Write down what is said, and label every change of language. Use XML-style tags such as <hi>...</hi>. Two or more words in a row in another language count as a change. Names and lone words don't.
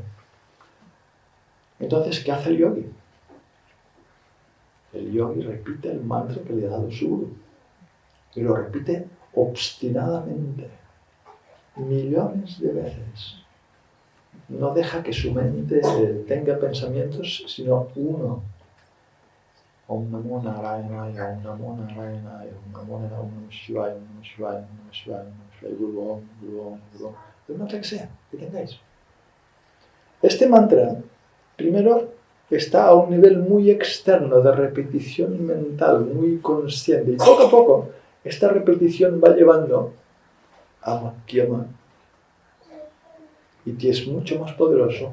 <es>Entonces, ¿qué hace el yogi? El yogi repite el mantra que le ha dado su guru. Y lo repite obstinadamente, millones de veces. No deja que su mente tenga pensamientos, sino uno.</es> <sa>ॐ नमो नारायणाय ॐ नमो नारायणाय ॐ नमो नारायणाय ॐ नमो शिवाय ॐ नमो शिवाय ॐ नमो शिवाय ॐ नमो शिवाय गुरु ॐ गुरु ॐ गुरु ॐ.</sa> <es>El mantra que sea, que tengáis. Este mantra, primero, está a un nivel muy externo de repetición mental, muy consciente. Y poco a poco, esta repetición va llevando a Madhyama. Y es mucho más poderoso.</es>